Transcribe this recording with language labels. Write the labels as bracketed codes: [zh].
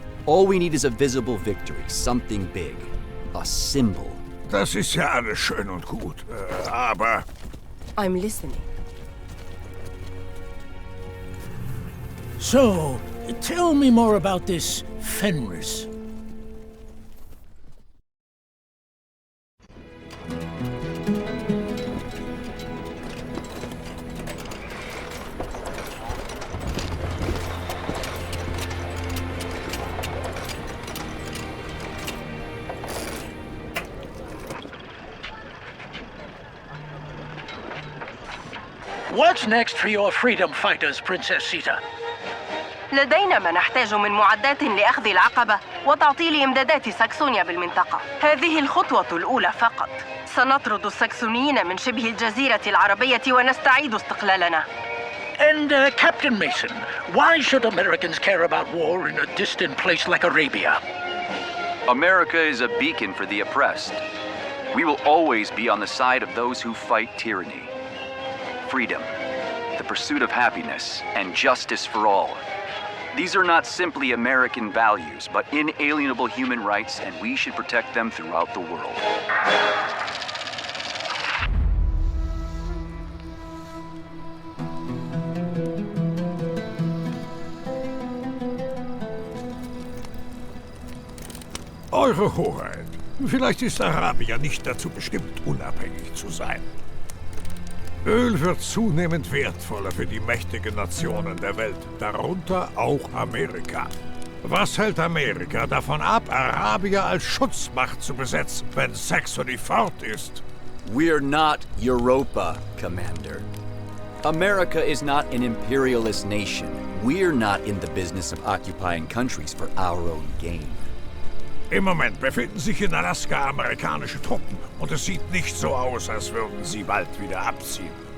[en] All we need is a visible victory, something big, a symbol. [de] Das ist ja alles schön und gut, aber... [en] I'm listening. So, tell me more about this Fenris. What's next for your freedom fighters, Princess Sita? [ar] لدينا ما نحتاج من معدات لأخذ العقبة وتعطيل إمدادات ساكسونيا بالمنطقة. هذه الخطوة الأولى فقط. سنطرد الساكسونيين من شبه الجزيرة العربية ونستعيد استقلالنا. [en] And Captain Mason, why should Americans care about war in a distant place like Arabia? America is a beacon for the oppressed. We will always be on the side of those who fight tyranny. Freedom, the pursuit of happiness, and justice for all. These are not simply American values, but inalienable human rights, and we should protect them throughout the world. [de] Eure Hoheit, vielleicht ist Arabien nicht dazu bestimmt, unabhängig zu sein. Öl wird zunehmend wertvoller für die mächtigen Nationen der Welt, darunter auch Amerika. Was hält Amerika davon ab, Arabien als Schutzmacht zu besetzen, wenn Saxony fort ist? [en] We're not Europa, Commander. America is not an imperialist nation. We're not in the business of occupying countries for our own gain. [de] Im Moment befinden sich in Alaska amerikanische Truppen und es sieht nicht so aus, als würden sie bald wieder abziehen.